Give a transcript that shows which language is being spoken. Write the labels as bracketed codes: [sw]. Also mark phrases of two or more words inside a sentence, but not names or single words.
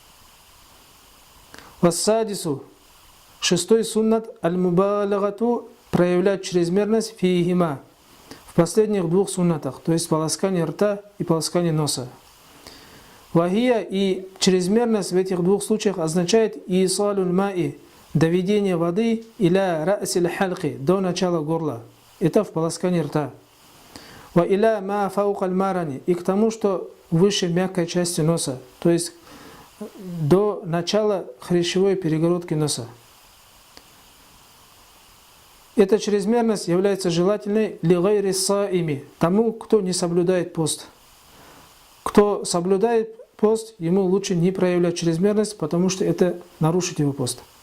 [ru] Вассадису, шестой суннат, аль-мубалагату, проявлять чрезмерность фихима, в последних 2 суннатах, то есть полоскание рта и полоскание носа. Вахия, и чрезмерность в этих 2 случаях означает [ar] إيصال الماء, [ru] доведение воды [ar] إلى رأس الحلق, [ru] до начала горла. Это в полоскании рта. [ar] وإلى ما فوق المارن, [ru] и к тому, что выше мягкой части носа, то есть до начала хрящевой перегородки носа. Эта чрезмерность является желательной [ar] لغير الصائم, [ru] тому, кто не соблюдает пост. Кто соблюдает пост, ему лучше не проявлять чрезмерность, потому что это нарушит его пост.